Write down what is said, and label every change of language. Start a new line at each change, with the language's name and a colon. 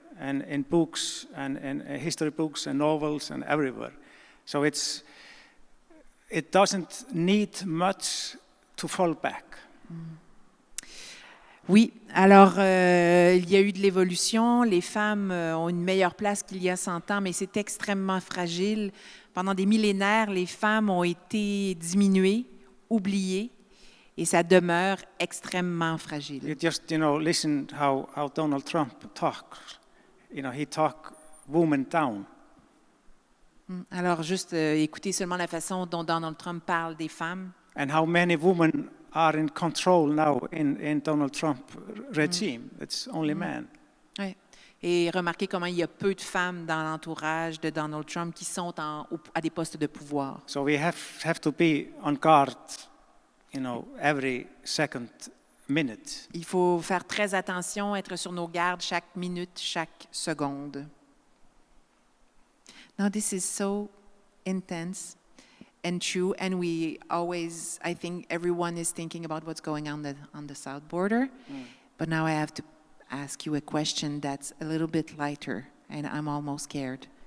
English: And in books and history books and novels and everywhere. So it doesn't need much to fall back.
French: Oui, alors il y a eu de l'évolution, les femmes ont une meilleure place qu'il y a 100 ans, mais c'est extrêmement fragile. Pendant des millénaires, les femmes ont été diminuées, oubliées, et ça demeure extrêmement fragile.
English: You just listen how Donald Trump talks. He talk women down.
French: Alors, juste écoutez seulement la façon dont Donald Trump parle des femmes.
English: And how many women are in control now in Donald Trump regime. It's only men.
French: Ouais. Et remarquez comment il y a peu de femmes dans l'entourage de Donald Trump qui sont à des postes de pouvoir.
English: So we have to be on guard, every second minute.
French: Il faut faire très attention, être sur nos gardes chaque minute, chaque seconde.
English: No, this is so intense and true, and we always, I think everyone is thinking about what's going on the south border, but now I have to ask you a question that's a little bit lighter, and I'm almost scared.